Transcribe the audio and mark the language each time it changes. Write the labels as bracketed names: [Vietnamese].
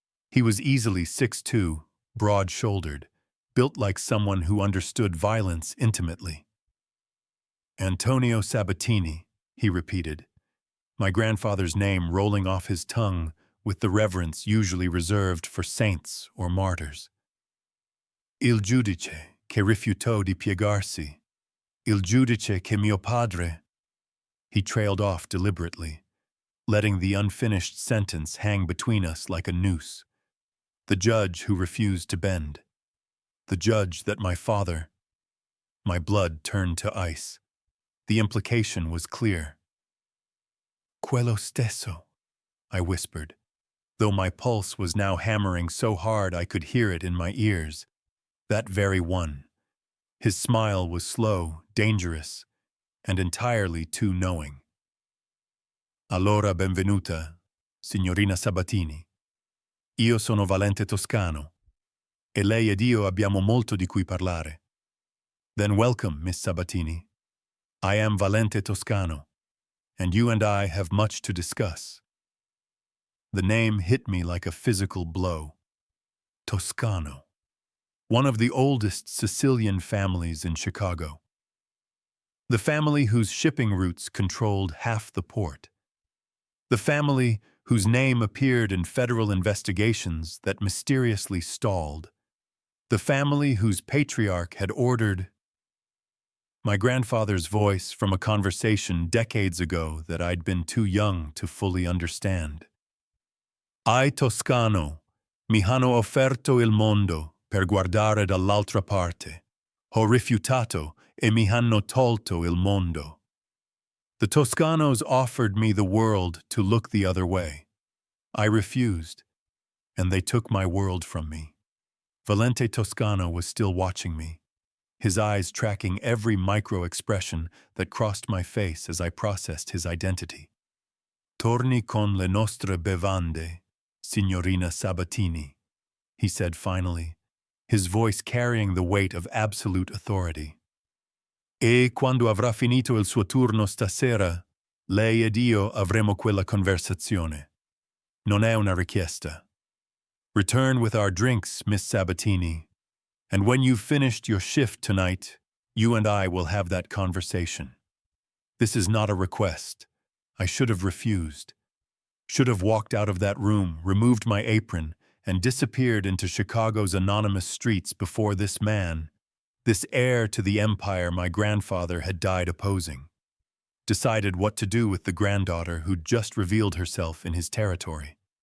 [English] He was easily 6'2", broad-shouldered, built like someone who understood violence intimately. Antonio Sabbatini, he repeated, my grandfather's name rolling off his tongue with the reverence usually reserved for saints or martyrs. [Italian] Il giudice che rifiutò di piegarsi, il giudice che mio padre. [English] He trailed off deliberately, letting the unfinished sentence hang between us like a noose. The judge who refused to bend. The judge that my father. My blood turned to ice. The implication was clear. [Italian] Quello stesso, [English] I whispered, though my pulse was now hammering so hard I could hear it in my ears. That very one. His smile was slow, dangerous, and entirely too knowing. [Italian] Allora benvenuta, signorina Sabbatini. Io sono Valente Toscano, e lei ed io abbiamo molto di cui parlare. [English] Then welcome, Miss Sabbatini. I am Valente Toscano, and you and I have much to discuss. The name hit me like a physical blow. Toscano. One of the oldest Sicilian families in Chicago. The family whose shipping routes controlled half the port. The family whose name appeared in federal investigations that mysteriously stalled. The family whose patriarch had ordered. My grandfather's voice from a conversation decades ago that I'd been too young to fully understand. [Italian] Ai Toscano, mi hanno offerto il mondo per guardare dall'altra parte. Ho rifiutato e mi hanno tolto il mondo. [English] The Toscanos offered me the world to look the other way. I refused, and they took my world from me. Valente Toscano was still watching me, his eyes tracking every micro-expression that crossed my face as I processed his identity. [Italian] Torni con le nostre bevande, signorina Sabbatini, [English] he said finally, his voice carrying the weight of absolute authority. [Italian] E quando avrà finito il suo turno stasera, lei ed io avremo quella conversazione. Non è una richiesta. [English] Return with our drinks, Miss Sabbatini, and when you've finished your shift tonight, you and I will have that conversation. This is not a request. I should have refused. Should have walked out of that room, removed my apron, and disappeared into Chicago's anonymous streets before this man, this heir to the empire my grandfather had died opposing, decided what to do with the granddaughter who'd just revealed herself in his territory.